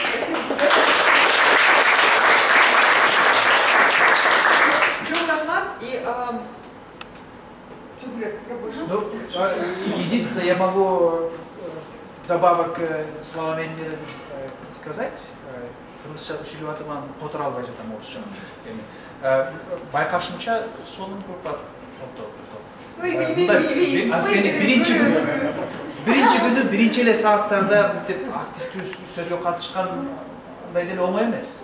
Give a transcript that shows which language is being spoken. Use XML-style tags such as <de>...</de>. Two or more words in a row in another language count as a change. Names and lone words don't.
<ru>Спасибо. Единственное, я могу добавок к словам Эмиля сказать.</ru> <ky>Кыргызча сүйлөп атырман которо албай жатам орусча. Байкашымча сонун көп биринчи күнү биринчи эле сааттарда мынтип активдүү сөзгө катышкандай деле оңой эмес.</ky>